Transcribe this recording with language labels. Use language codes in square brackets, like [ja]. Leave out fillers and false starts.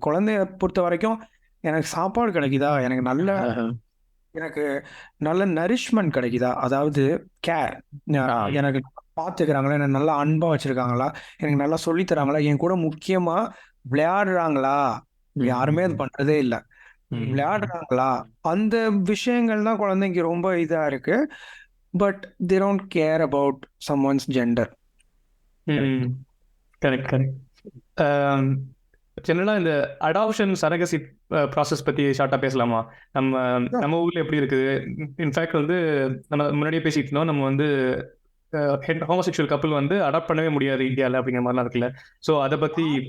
[ta] குழந்தைய பொறுத்த வரைக்கும் எனக்கு சாப்பாடு கிடைக்குதா, எனக்கு நல்ல நரிஷ்மெண்ட் கிடைக்குதா, அதாவது கேர், எனக்கு பார்த்துக்கிறாங்களா, எனக்கு நல்லா அன்பா வச்சிருக்காங்களா, எனக்கு நல்லா சொல்லித்தராங்களா, என் கூட முக்கியமா விளையாடுறாங்களா, யாருமே அது பண்றதே இல்லை, விளையாடுறாங்களா, அந்த விஷயங்கள் தான் குழந்தைக்கு ரொம்ப இதா இருக்கு. But [en] they don't care about someone's gender. [ta] Correct. ஜெனரலாக இந்த அடாப்ஷன் சரகசி ப்ராசஸ் பற்றி ஷார்ட்டாக பேசலாமா? நம்ம ஊரில் எப்படி இருக்குது? இன்ஃபேக்ட் வந்து நம்ம முன்னாடியே பேசிட்டு இருந்தோம், நம்ம வந்து ஹோமோசெக்சுவல் கப்பிள் வந்து அடாப்ட் பண்ணவே முடியாது இந்தியாவில் அப்படிங்கிற மாதிரிலாம் இருக்குல்ல. ஸோ அதை பற்றி